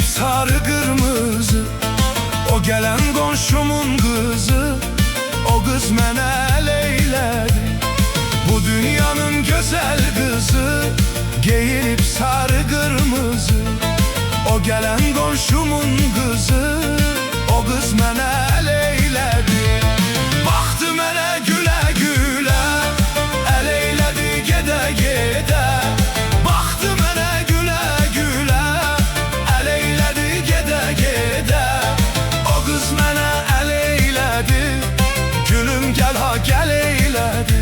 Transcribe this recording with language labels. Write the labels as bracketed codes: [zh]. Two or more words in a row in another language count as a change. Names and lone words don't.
[tr] sarı kırmızı, o gelen komşumun kızı, o kız [az] mənə əl eylədi. [tr] Bu dünyanın güzel kızı giyinip sarı kırmızı, o gelen komşumun kızı, o kız [az] mənə əl eylədi. Baxdı mənə gülə gülə, əl eylədi gedə gedə. Gəl eylədi.